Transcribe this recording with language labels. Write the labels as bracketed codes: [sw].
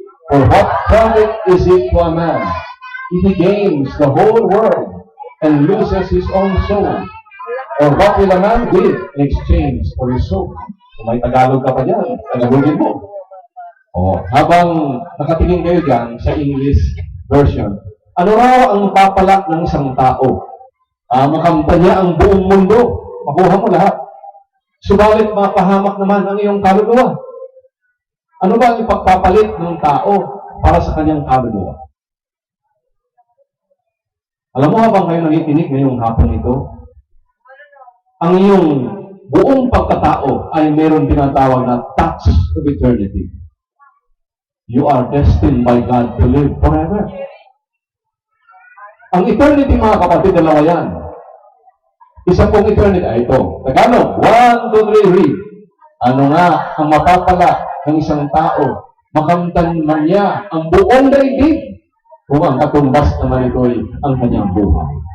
[en] For what profit is it to a man if he gains the whole world and loses his own soul? Or what will a man give in exchange for his soul? [tl] Kung may Tagalog ka pa dyan, Tagalogin mo. O, habang nakatingin kayo dyan sa English version, ano raw ang papalak ng isang tao? Makamta niya ang buong mundo. Makuha mo lahat. Subalit mapahamak naman ang iyong kaluluwa. Ano ba ang ipagpapalit ng tao para sa kanyang kaluluwa? Alam mo habang kayo nakikinig ngayong hapon ito, ang iyong buong pagkatao ay meron tinatawag na [en] touch of eternity. You are destined by God to live forever. [tl] Ang eternity, mga kapatid, dalawa yan. Isa pong eternity ay ito. Tagalog, 1, 2, 3, read. Ano nga ang mapapala ng isang tao? Makamtan man niya ang buong daigdig kung ang katumbas naman ito'y ang kanyang buhay.